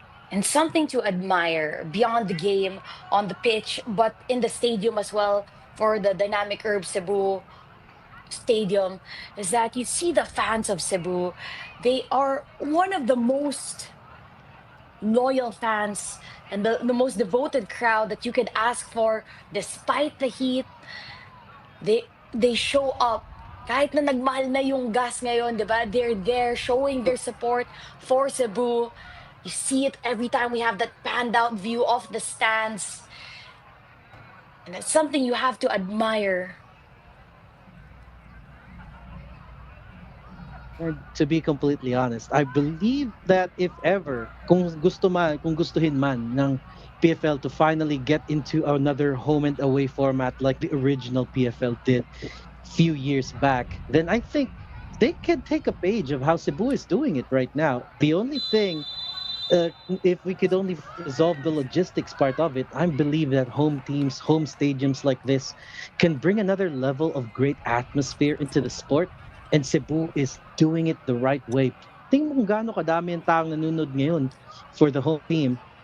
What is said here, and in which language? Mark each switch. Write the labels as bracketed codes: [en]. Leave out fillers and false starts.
[en] And something to admire beyond the game on the pitch, but in the stadium as well for the Dynamic Herb Cebu Stadium, is that you see the fans of Cebu. They are one of the most loyal fans and the most devoted crowd that you could ask for despite the heat. They show up. [tl] Kahit na nagmahal na yung gas ngayon, di ba? [en] They're there showing their support for Cebu. You see it every time we have that panned out view of the stands. And it's something you have to admire. And to be completely honest, I believe that if ever, [tl] kung gustuhin man ng PFL [en] to finally get into another home and away format like the original PFL did a few years back, then I think they can take a page of how Cebu is doing it right now. The only thing, if we could only resolve the logistics part of it, I believe that home teams, home stadiums like this can bring another level of great atmosphere into the sport. and Cebu is doing it the right way. [tl] Tingnan mo kung gaano kadami ang taong nanonood ngayon [en] for the whole team.